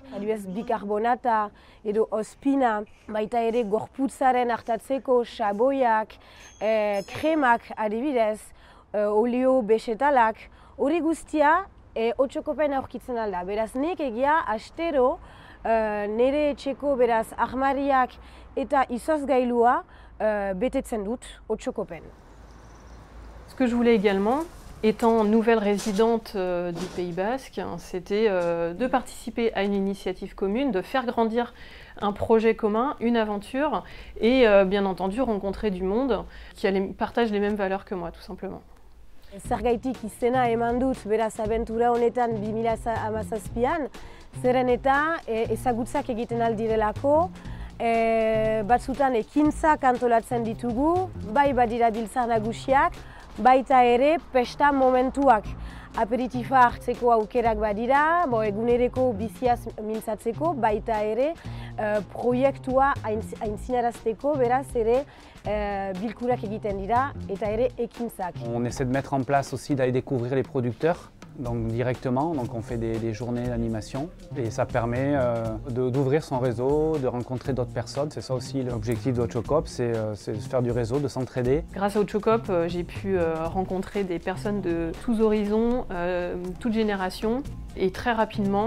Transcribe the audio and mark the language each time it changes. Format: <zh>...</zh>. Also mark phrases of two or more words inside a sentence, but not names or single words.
<eu>Adibidez, bikarbonata edo ospina, baita ere gorputzaren hartatzeko xaboiak, kremak adibidez, olio besetalak, hori guztia Otxokopen aurkitzen alda. Beraz, nik egia astero nire etxeko beraz armariak eta izozgailua betetzen dut Otxokopen.</eu> <fr>Ce que je voulais également, Étant nouvelle résidente du Pays Basque, c'était de participer à une initiative commune, de faire grandir un projet commun, une aventure et bien entendu rencontrer du monde qui partage les mêmes valeurs que moi tout simplement.</fr> <eu>Zergaitik izena eman dut beraz abentura honetan 2017an, zeren eta ezagutzak egiten aldirelako, batzutan ekintzak antolatzen ditugu, bai badira biltzar nagusiak, baita ere pesta momentuak. Aperitifa hartzeko aukerak badira, egunereko biziaz mintzatzeko, baita ere proiektua aintzinarazteko, beraz ere bilkurak egiten dira eta ere ekintzak.</eu> <fr>On essaie de mettre en place aussi d'aller découvrir les producteurs donc directement, donc on fait des journées d'animation et ça permet d'ouvrir son réseau, de rencontrer d'autres personnes. C'est ça aussi l'objectif de Ochocop, c'est de faire du réseau, de s'entraider. Grâce à Ochocop, j'ai pu rencontrer des personnes de tous horizons, toutes générations et très rapidement.</fr>